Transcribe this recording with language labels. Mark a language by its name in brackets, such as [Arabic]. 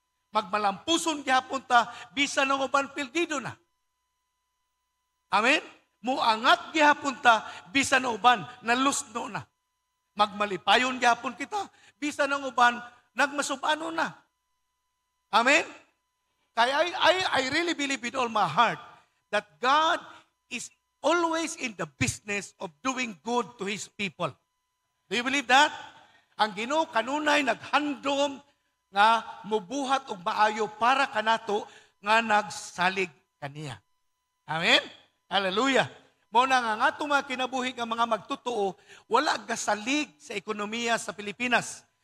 [Cebuano] Magmalampuson gihapon ta bisan ng uban pildido na. Amen? Muangat gihapon ta bisan ng uban nalusno na. Magmalipayon gihapon kita bisan ng uban nagmasubano na. Amen? [English] Kaya I really believe with all my heart that God is always in the business of doing good to His people. Do you believe that? [Cebuano] Ang Ginoo kanunay naghandom nga mubuhat og maayo para kanato nga nagsalig kaniya. Amen? Hallelujah. Mo na nga atong mga kinabuhi nga mga magtotoo, wala gasalig sa ekonomiya sa Pilipinas.